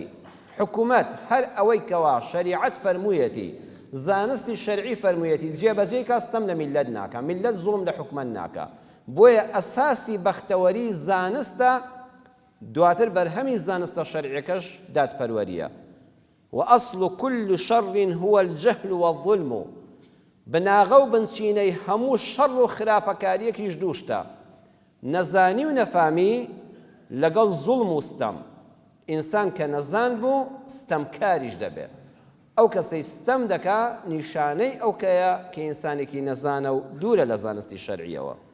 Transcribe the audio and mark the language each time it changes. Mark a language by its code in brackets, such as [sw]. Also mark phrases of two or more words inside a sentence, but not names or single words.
[ckb] حکوومەت هەر ئەوەی کەوا شەریعەت فەرموویەتی، زانستی شەرعی فەرموویەتی، جێبەجێی کاستەم لە میلەت ناکە، میلەت زوڵم لە حکومەت ناکە. بۆیە ئەساسی بەختەوەری زانستە، دواتر بەرهەمی زانستە شەرعیەکەش دادپەروەریە. [ar] وأصل كل شر هو الجهل والظلم. [ckb] بناغە و بنچینەی هەموو شەڕ و خراپەکاریەکیش دووشتە، نەزانی و نەفامی لەگەڵ زوڵم و ستەم. ئینسان کە نەزان بوو ستەمکاریش دەبێت. ئەو کەسەی ستەم دەکا نیشانەی ئەو کەیە کە ئینسانێکی نەزانە و دوورە لە زانستی شەرعیەوە.